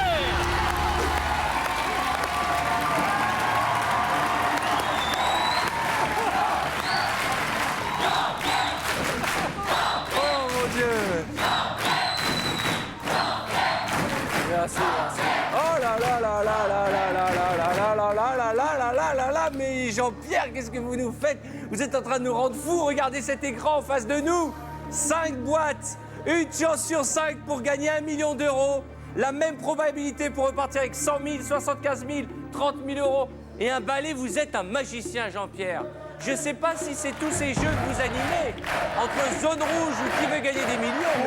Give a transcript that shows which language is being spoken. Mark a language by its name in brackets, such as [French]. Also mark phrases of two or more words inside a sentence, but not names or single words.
[French] Oh mon Dieu. Merci, merci. Oh là là là là là là là là là là là là là là là là là, mais Jean-Pierre, qu'est-ce que vous nous faites? Vous êtes en train de nous rendre fous. Regardez cet écran en face de nous. 5 boîtes, une chance sur 5 pour gagner 1 million d'euros. La même probabilité pour repartir avec 100 000, 75 000, 30 000 euros. Et un balai, vous êtes un magicien, Jean-Pierre. Je ne sais pas si c'est tous ces jeux que vous animez, entre zone rouge ou qui veut gagner des millions.